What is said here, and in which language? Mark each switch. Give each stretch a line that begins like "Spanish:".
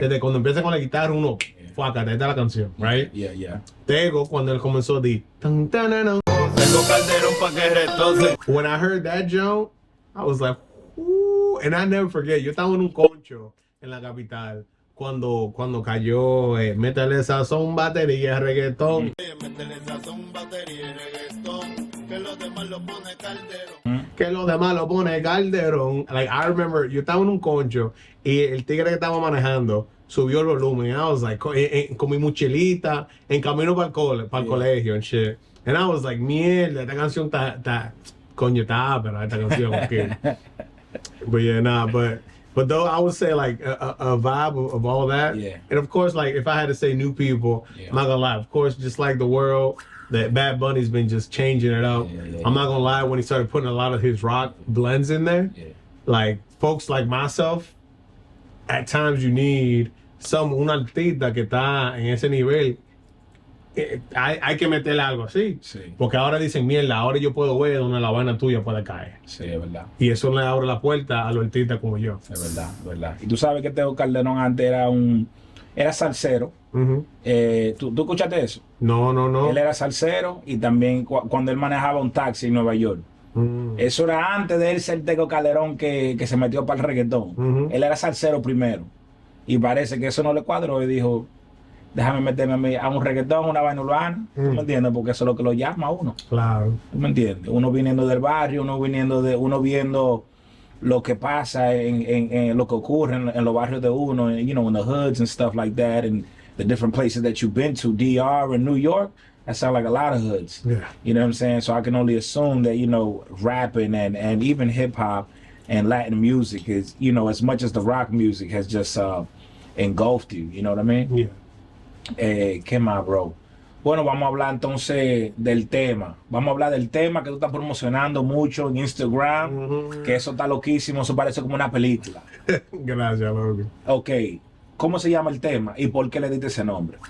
Spanish: Desde cuando empieza con la guitarra, uno... Fuck, esta es la canción, right?
English: Yeah.
Spanish: Tego, cuando él comenzó di tan tan tan.
English: When I heard that joke, I was like, ooh, and I never forget.
Spanish: Yo estaba en un concho en la capital cuando cayó métele sazón, batería, reggaetón. Métele sazón, batería, reggaetón. Que los demás lo pone Calderón. Que los demás lo pone Calderón.
English: Like I remember,
Spanish: yo estaba en un concho y el tigre que estaba manejando subió el volumen.
English: I was like,
Spanish: con mi mochilita, en camino para el colegio
English: and shit. And I was like,
Spanish: mierda, esta canción está coño, está pero esta canción, okay.
English: But yeah, but though I would say like a vibe of all that. Yeah. And of course, like if I had to say new people, I'm not gonna lie. Of course, just like the world, that Bad Bunny's been just changing it up. Yeah. I'm not gonna lie, when he started putting a lot of his rock blends in there, like folks like myself, at times you need
Spanish: un artista que está en ese nivel. Hay que meterle algo así. Sí. Porque ahora dicen, mierda, ahora yo puedo ver donde la vaina tuya puede caer. Sí, es verdad. Y eso le abre la puerta a los artistas como yo. Es verdad. Y tú sabes que Tego Calderón antes era salsero. ¿Tú escuchaste eso? No. Él era salsero y también cuando él manejaba un taxi en Nueva York. Eso era antes de él ser Tego Calderón que se metió para el reggaetón. Él era salsero primero. Y parece que eso no le cuadró y dijo, déjame meterme a un reggaetón, una vaina urbana. ¿Tú me entiendes? Porque eso es lo que lo llama a uno. Claro. ¿Tú me entiendes? Uno viniendo del barrio, uno viendo lo que pasa en lo que ocurre en los barrios de uno,
English: in the hoods and stuff like that, and the different places that you've been to, DR and New York. That sound like a lot of hoods. Yeah. You know what I'm saying? So I can only assume that, rapping and even hip hop and Latin music is, as much as the rock music has just engulfed you. You know what I mean? Yeah.
Spanish: ¿Qué más, bro? Bueno, vamos a hablar entonces del tema. Vamos a hablar del tema que tú estás promocionando mucho en Instagram, que eso está loquísimo, eso parece como una película. Gracias, loco. Ok, ¿cómo se llama el tema y por qué le diste ese nombre?